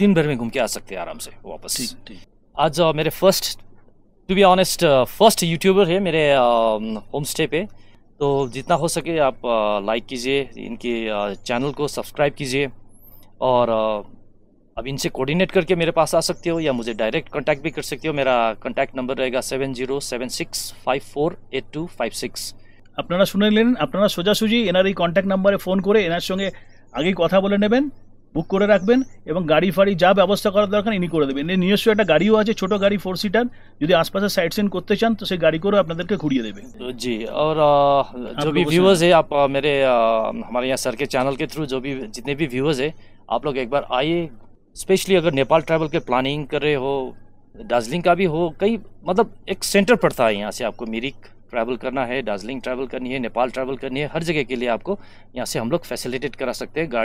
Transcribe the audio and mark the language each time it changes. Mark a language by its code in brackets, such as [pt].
[hi] दिन भर में घूम के आ सकते हैं आराम से वापस। आज मेरे to be honest first YouTuber है मेरे होम स्टे पे, तो जितना हो सके आप लाइक कीजिए, इनके चैनल को सब्सक्राइब कीजिए, और अब इनसे कोऑर्डिनेट करके मेरे पास आ सकते हो या मुझे डायरेक्ट कांटेक्ट भी कर सकते हो। मेरा कांटेक्ट नंबर रहेगा 7076548256। [bn] আপনারা শুনলেন, আপনারা সোজাসুজি এনার এই কন্ট্যাক্ট নাম্বারে ফোন করে এনার সঙ্গে আগেই কথা বলে নেবেন, বুক করে রাখবেন, এবং গাড়ি ফাড়ি যা ব্যবস্থা করার দরকার ইনি করে দেবেন। এর নিজস্ব একটা গাড়িও আছে, ছোট গাড়ি 4 সিটার, যদি আশপাশে সাইট সিন করতে চান তো সেই গাড়ি করে আপনাদেরকে ঘুরিয়ে দেবে। [hi] जी, और जो भी व्यूअर्स है आप मेरे हमारे यहाँ सर के चैनल के थ्रू जो भी जितने भी व्यूअर्स है आप लोग एक बार आइए। स्पेशली अगर नेपाल ट्रैवल के प्लानिंग कर रहे हो, दार्जिलिंग का भी हो, कई मतलब एक सेंटर पड़ता है यहाँ से। आपको मिरिक ट्रैवल करना है, दार्जिलिंग ट्रैवल करनी है, नेपाल ट्रैवल करनी है, हर जगह के लिए आपको यहाँ से हम लोग फैसिलिटेट करा सकते हैं।